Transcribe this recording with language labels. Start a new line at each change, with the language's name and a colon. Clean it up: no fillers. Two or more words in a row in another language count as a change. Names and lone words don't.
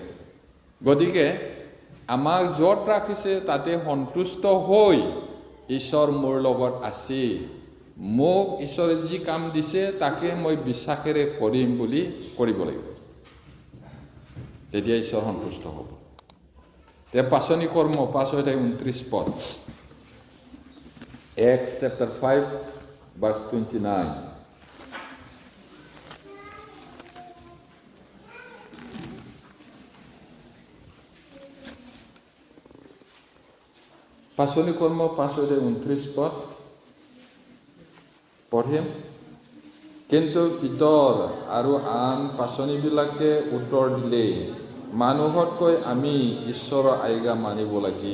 Assamese: গতিকে আমাক য'ত ৰাখিছে তাতে সন্তুষ্ট হৈ, ঈশ্বৰ মোৰ লগত আছে, মোক ঈশ্বৰে যি কাম দিছে তাকে মই বিশ্বাসেৰে কৰিম বুলি কৰিব লাগিব, তেতিয়া ঈশ্বৰ সন্তুষ্ট হ'ব। পাচনি কৰ্ম 5:29,
English: Acts chapter 5 verse 29.
Assamese: পাচনি কৰ্ম 5:29 পঢ়িম। কিন্তু পিতৰ আৰু আন পাচনিবিলাকে উত্তৰ দিলে, মানুহতকৈ আমি ঈশ্বৰৰ আজ্ঞা মানিব লাগে।